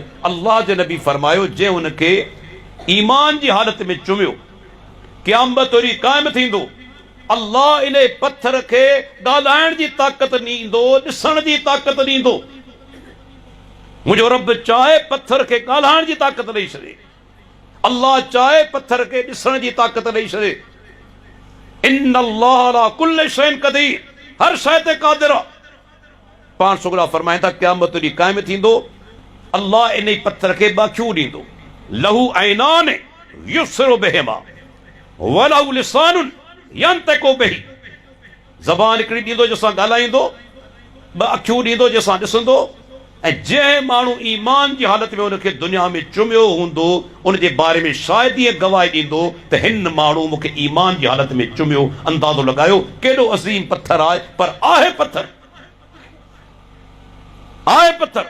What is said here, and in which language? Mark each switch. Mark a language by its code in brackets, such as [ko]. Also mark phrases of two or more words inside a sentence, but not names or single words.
[sd] अल्लाह जे नबी फरमायो, जंहिं उनखे ईमान जी हालत में चुमियो, क़यामत वरी क़ाइम थींदो, अल्लाह इन पत्थर खे ॻाल्हाइण जी ताक़त ॾींदो, ॾिसण जी ताक़त ॾींदो। मुंहिंजो रब चाहे पत्थर खे ॻाल्हाइण जी ताक़त ॾेई छॾे, अल्लाह चाहे पत्थर खे ॾिसण जी ताक़त ॾेई छॾे। [ar] إن الله على كل شيء قدير, [sd] हर शइ ते क़ादिर आहे। पाण सुगड़ा फरमाइनि था, क़यामत ॾींहुं क़ाइम थींदो, अल्लाह इन पत्थर खे ॿ अखियूं ॾींदो। [ar] له عينان يبصر بهما وله لسان ينطق به, [sd] ज़बान हिकिड़ी ॾींदो जंहिंसां ॻाल्हाईंदो, ॿ अखियूं ॾींदो जंहिंसां ॾिसंदो। ऐं जंहिं माण्हू ईमान जी हालत में उनखे दुनिया में चुमियो हूंदो, उन जे बारे में शायदि ईअं गवाही ॾींदो त हिन माण्हू मूंखे ईमान जी हालत में चुमियो। अंदाज़ो लॻायो केॾो अज़ीम पत्थर आहे, पर आहे पत्थर, आहे पत्थर।